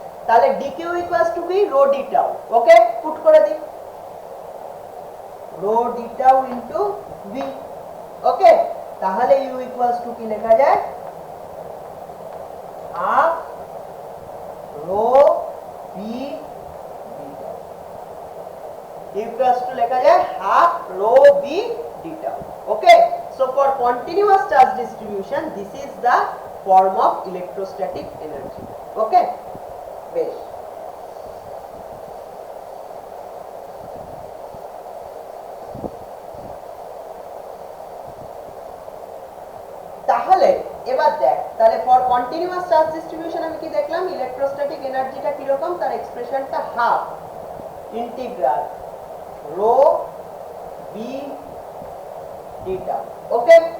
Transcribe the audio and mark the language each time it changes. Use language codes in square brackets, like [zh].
[bn] তাহলে dq equals to কি rho D tau, ওকে? Put করে দিই rho D tau into v, ওকে? তাহলে u ইকুয়ালস টু কি লেখা যায় half rho V equals to লেখা যায় [en] half rho v d tau, okay? So for continuous charge distribution this is the form of electrostatic energy, okay? [bn] বেশ, তাহলে এবার দেখ, তাহলে ফর কন্টিনিউয়াস চার্জ ডিস্ট্রিবিউশন আমি কি দেখলাম ইলেকট্রোস্ট্যাটিক এনার্জিটা কি রকম, তার এক্সপ্রেশনটা half integral rho B D tau, ওকে?